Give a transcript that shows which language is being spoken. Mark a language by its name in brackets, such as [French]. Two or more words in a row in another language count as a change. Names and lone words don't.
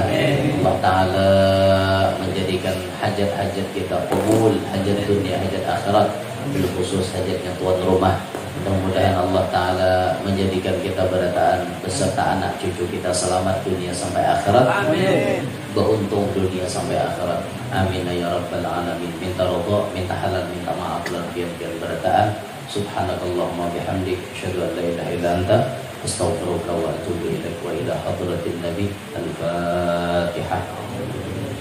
[Banjar] Allah Ta'ala menjadikan hajat-hajat kita qabul, hajat dunia, hajat akhirat, [Arabic] bil khusus [Banjar] hajatnya tuan rumah. Mudah-mudahan Allah Ta'ala menjadikan kita berataan beserta anak cucu kita selamat dunia sampai akhirat. Amin. Beruntung dunia sampai akhirat. [Arabic] آمين يا رب العالمين. [Banjar] Minta ridha, minta halal, minta maaf dan biar berataan. [Arabic] سبحانك اللهم وبحمدك أشهد أن لا إله إلا أنت أستغفرك وأتوب إليك وإلى حضرة النبي. [Banjar] Al-Fatihah.